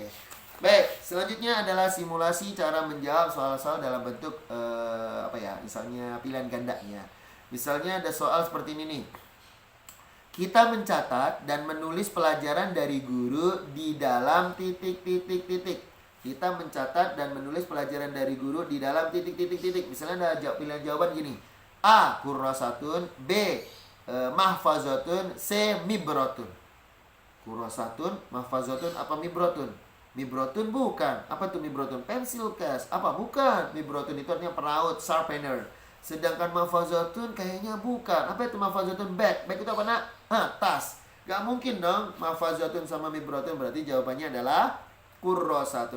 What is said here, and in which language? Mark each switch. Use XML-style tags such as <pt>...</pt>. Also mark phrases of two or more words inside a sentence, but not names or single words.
<id>Baik, selanjutnya adalah simulasi cara menjawab soal-soal dalam bentuk misalnya pilihan gandanya. Misalnya ada soal seperti ini nih. Kita mencatat dan menulis pelajaran dari guru di dalam titik-titik-titik. Kita mencatat dan menulis pelajaran dari guru di dalam titik-titik-titik. Misalnya ada pilihan jawaban gini. A. Kurrasatun. B. Mahfazatun. C. Mibrotun. Kurrasatun, mahfazatun, apa mibrotun? Mibrotun bukan. Apa tuh mibrotun?</id> <en>Pensil case.</en> <id>Apa? Bukan. Mibrotun itu artinya peraut, sharpener. Sedangkan mahfazatun kayaknya bukan. Apa itu mahfazatun? Bag. Bag itu apa nak? Tas. Gak mungkin dong mahfazatun sama mibrotun. Berarti jawabannya adalah kurrasatun.</id>